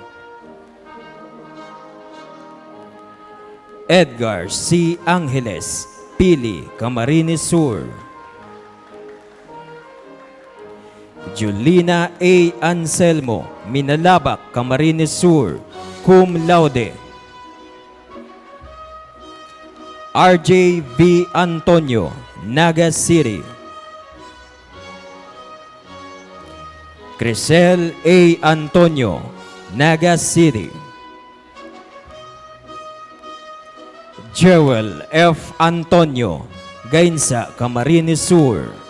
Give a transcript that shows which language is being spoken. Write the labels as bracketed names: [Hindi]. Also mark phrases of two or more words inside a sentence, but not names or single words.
[English] Edgar C. Angeles, Pili, Camarines Sur. Julina A. Anselmo, Minalabak, Camarines Sur, [Latin] cum laude. [English] RJ V. Antonio, Naga City. Crisel A. Antonio, Naga City. Jewel F. Antonio, Gainsa, Camarines Sur.